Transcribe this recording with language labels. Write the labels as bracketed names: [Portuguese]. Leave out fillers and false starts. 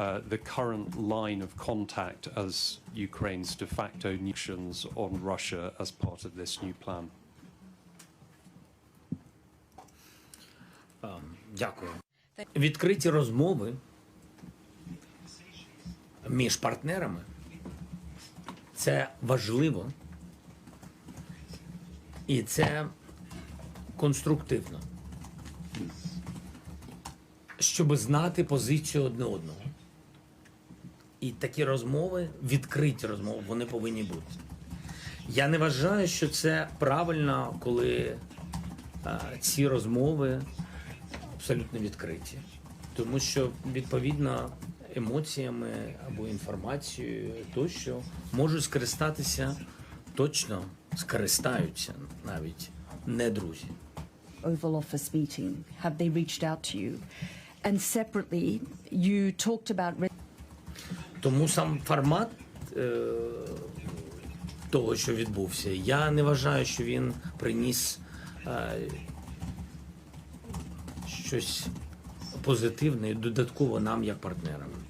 [English] The current line of contact as Ukraine's de facto sanctions on Russia as part of this new plan. [Ukrainian] Дякую. Відкриті розмови між партнерами – це важливо і це конструктивно, щоб знати позицію одне одного. І такі розмови, відкриті розмови, вони повинні бути. Я не вважаю, що це правильно, коли ці розмови абсолютно відкриті. Тому що, відповідно, емоціями або інформацією тощо можуть скористатися, точно скористаються навіть не друзі. [English] Oval Office meeting, have they reached out to you? And separately, you talked about... [Ukrainian] Тому сам формат того, що відбувся, я не вважаю, що він приніс щось позитивне і додатково нам, як партнерам.